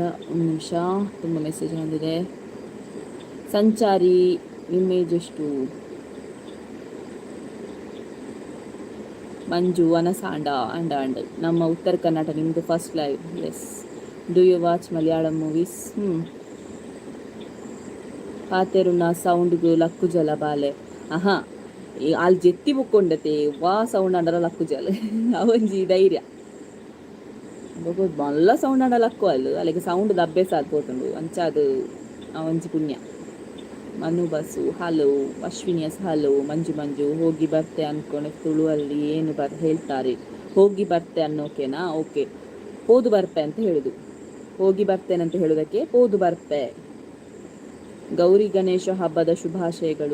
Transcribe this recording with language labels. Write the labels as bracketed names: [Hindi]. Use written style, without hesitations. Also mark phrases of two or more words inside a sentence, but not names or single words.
[Kannada] ಒಂದು ನಿಮಿಷ, ತುಂಬ ಮೆಸೇಜ್ ಬಂದಿದೆ. ಸಂಚಾರಿ, ನಿಮ್ಮ ಏಜ್ ಎಷ್ಟು? ಮಂಜು, ವನಸಾಂಡ ಅಂಡ್ ನಮ್ಮ ಉತ್ತರ ಕನ್ನಡ. ನಿಮ್ಮದು ಫಸ್ಟ್ ಲೈವ್. ಎಸ್. [English] do you watch Malayalam movies? [Tulu] ಪಾತೆರುನ ಸೌಂಡ್ಗೂ ಲಕ್ಕು ಜಲ ಬಾಲೆ. ಅಲ್ಲಿ ಜೆತ್ತಿ ಬುಕ್ಕೊಂಡತೆ ವಾ ಸೌಂಡ್ ಅಂಡರ ಲಕ್ಕು ಜಲ ಅವಂಜಿ ಧೈರ್ಯ ಮಲ್ಲ ಸೌಂಡ್ ಅಂಡ ಲಕ್ಕು ಅಲ್ಲಿಗೆ ಸೌಂಡ್ ಅಭ್ಯಾಸ ಆಗ್ಬೋತುಂಡು ಅಂಚಾದು ಅವಂಜಿ ಪುಣ್ಯ. [Kannada] ಮನು ಬಸ್ಸು, ಹಲೋ. ಅಶ್ವಿನಿಯಸ್, ಹಲೋ. ಮಂಜು ಹೋಗಿ ಬರ್ತೆ ಅನ್ಕೊಂಡೆ. ತುಳುವಲ್ಲಿ ಏನು ಹೇಳ್ತಾರೆ? ಹೋಗಿ ಬರ್ತೆ ಅನ್ನೋಕೆನಾ? ಓಕೆ, [Tulu] ಹೋದು ಬರ್ಪೆ [Kannada] ಅಂತ ಹೇಳುದು. ಹೋಗಿ ಬರ್ತೇನೆ ಅಂತ ಹೇಳೋದಕ್ಕೆ [Tulu] ಹೋದು ಬರ್ಪೆ. [Kannada] ಗೌರಿ ಗಣೇಶ ಹಬ್ಬದ ಶುಭಾಶಯಗಳು.